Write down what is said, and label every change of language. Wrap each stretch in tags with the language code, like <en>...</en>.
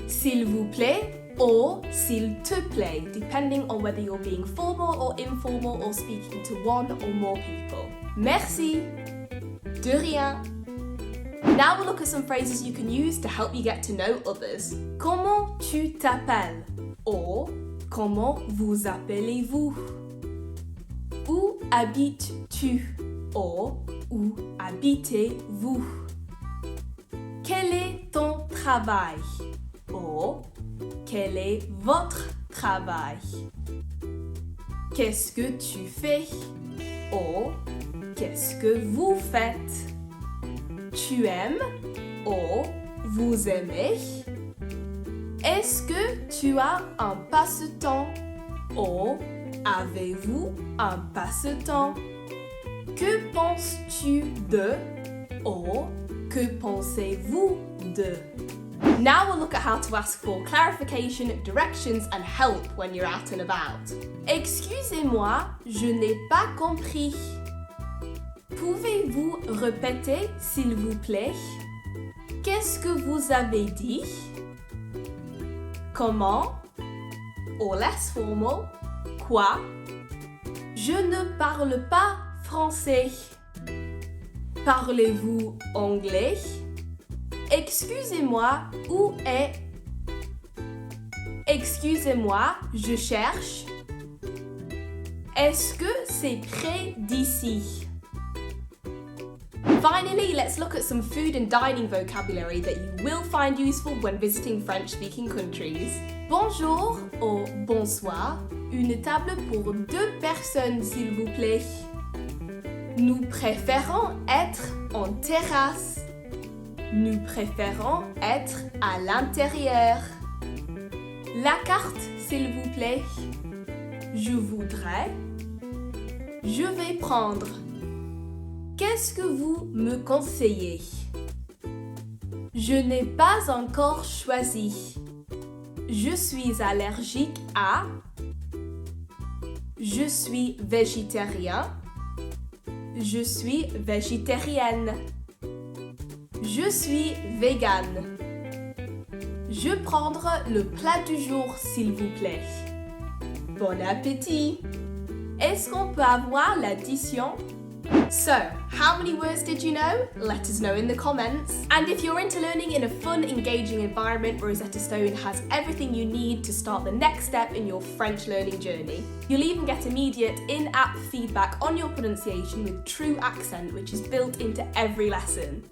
<fr>S'il vous plaît or s'il te plaît,</fr> <en>depending on whether you're being formal or informal or speaking to one or more people.</en> <fr>Merci. De rien.</fr> <en>Now we'll look at some phrases you can use to help you get to know others.</en> <fr>Comment tu t'appelles? Or comment vous appelez-vous? Où habites-tu? Or où habitez-vous? Quel est ton travail? Or quel est votre travail? Qu'est-ce que tu fais? Or qu'est-ce que vous faites? Tu aimes? Or vous aimez? Est-ce que tu as un passe-temps? Or avez-vous un passe-temps? Que penses-tu de? Or que pensez-vous de?</fr> <en>Now we'll look at how to ask for clarification, directions and help when you're out and about.</en> <fr>Excusez-moi, je n'ai pas compris. Pouvez-vous répéter, s'il vous plaît? Qu'est-ce que vous avez dit? Comment?</fr> <en>Or less formal.</en> <fr>Quoi? Je ne parle pas français. Parlez-vous anglais? Excusez-moi, où est? Excusez-moi, je cherche. Est-ce que c'est près d'ici?</fr> <en>Finally, let's look at some food and dining vocabulary that you will find useful when visiting French-speaking countries.</en> <fr>Bonjour or bonsoir, une table pour 2 personnes s'il vous plaît. Nous préférons être en terrasse. Nous préférons être à l'intérieur. La carte s'il vous plaît. Je voudrais. Je vais prendre. Qu'est-ce que vous me conseillez? Je n'ai pas encore choisi. Je suis allergique à. Je suis végétarien. Je suis végétarienne. Je suis végane. Je prendre le plat du jour, s'il vous plaît. Bon appétit! Est-ce qu'on peut avoir l'addition?</fr> <en>So, how many words did you know? Let us know in the comments. And if you're into learning in a fun, engaging environment, Rosetta Stone has everything you need to start the next step in your French learning journey. You'll even get immediate in-app feedback on your pronunciation with True Accent, which is built into every lesson.</en>